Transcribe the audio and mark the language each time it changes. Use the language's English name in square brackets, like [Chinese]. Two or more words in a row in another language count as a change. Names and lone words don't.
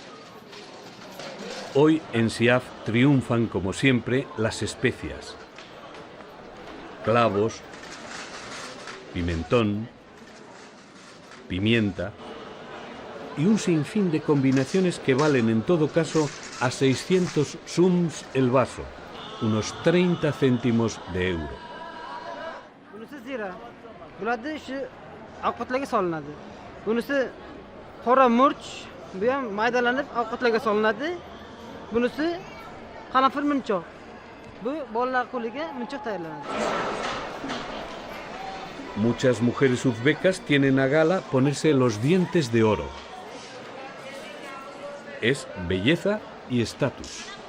[Spanish] Hoy en Siab triunfan, como siempre, las especias: clavos, pimentón, pimienta y un sinfín de combinaciones que valen en todo caso a 600 sums el vaso, unos 30 céntimos de euro. [Uzbek] Bularda shu ovqatlarga solinadi. Bunisi qora murch, bu ham maydalanib ovqatlarga solinadi. Bunisi qanafir munchoq. Bu bolalar qo'liga munchoq tayyorlanadi. [Spanish] Muchas mujeres uzbecas tienen a gala ponerse los dientes de oro. Es belleza y estatus.